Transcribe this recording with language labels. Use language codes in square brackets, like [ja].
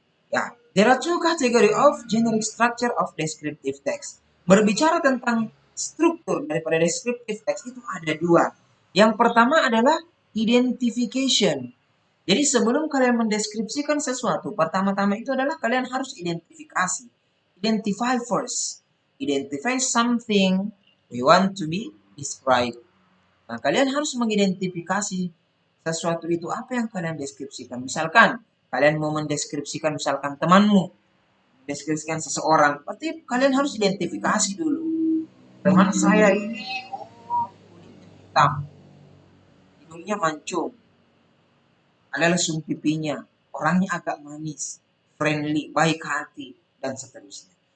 [en] Ya, there are two category of generic structure of descriptive text. [id] Berbicara tentang struktur daripada descriptive text itu ada dua. Yang pertama adalah identification. Jadi sebelum kalian mendeskripsikan sesuatu, pertama-tama itu adalah kalian harus identifikasi. [en] Identify first. Identify something we want to be described. [id] Nah, kalian harus mengidentifikasi sesuatu itu apa yang kalian deskripsikan. Misalkan, kalian mau mendeskripsikan misalkan temanmu, deskripsikan seseorang, berarti kalian harus identifikasi dulu. Teman saya ini kulitnya hitam, hidungnya mancung, ada lesung pipinya, orangnya agak manis, friendly, baik hati, dan seterusnya.